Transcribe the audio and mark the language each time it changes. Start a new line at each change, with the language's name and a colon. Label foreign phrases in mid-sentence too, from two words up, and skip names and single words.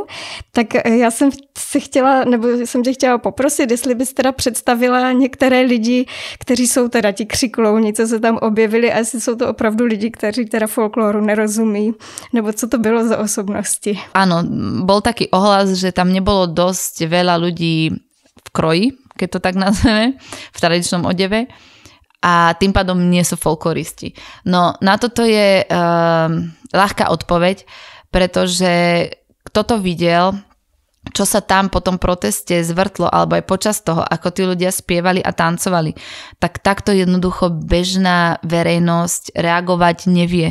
Czech: Tak já jsem tě chtěla poprosit, jestli bys teda představila některé lidi, kteří jsou teda ti křiklouni, co se tam objevili, a jestli jsou to opravdu lidi, kteří teda folkloru nerozumí, nebo co to bylo za osobnosti.
Slovak: Áno, bol taký ohlas, že tam nebolo dosť veľa ľudí v kroji, keď to tak nazveme, v tradičnom odeve, a tým pádom nie sú folkloristi. No na toto je ľahká odpoveď, pretože kto to videl, čo sa tam po tom proteste zvrtlo, alebo aj počas toho, ako tí ľudia spievali a tancovali, tak takto jednoducho bežná verejnosť reagovať nevie.